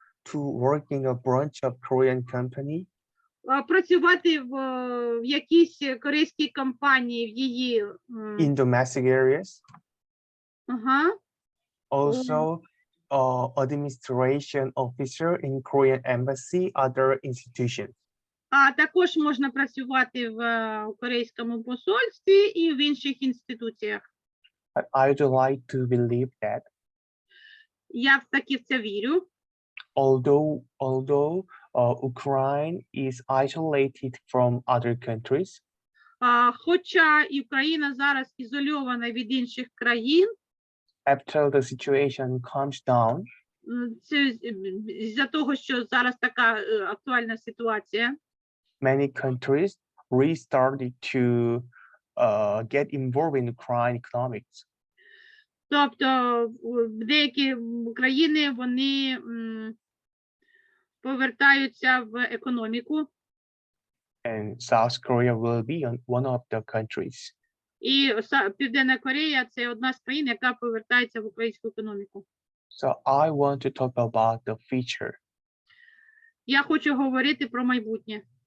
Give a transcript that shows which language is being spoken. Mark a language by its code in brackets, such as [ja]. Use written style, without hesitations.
[en] To work in a branch of Korean company. [uk] Працювати в якійсь корейській компанії в її [en] in domestic areas. Also, administration officer in Korean embassy, other institutions. [uk] А також можна працювати в корейському посольстві і в інших інституціях. [en] I'd like to believe that. [uk] Я таки в це вірю. [en] Although Ukraine is isolated from other countries. [uk] Хоча і Україна зараз ізольована від інших країн. [en] After the situation calms down. [uk] Це з-за того, що зараз така актуальна ситуація. [en] Many countries restarted to get involved in Ukraine economics. [uk] Тобто деякі країни, вони повертаються в економіку, [en] and South Korea will be one of the countries. [uk] і Південна Корея – це одна з країн, яка повертається в українську економіку. [en] So I want to talk about the future. [uk] Я хочу говорити про майбутнє.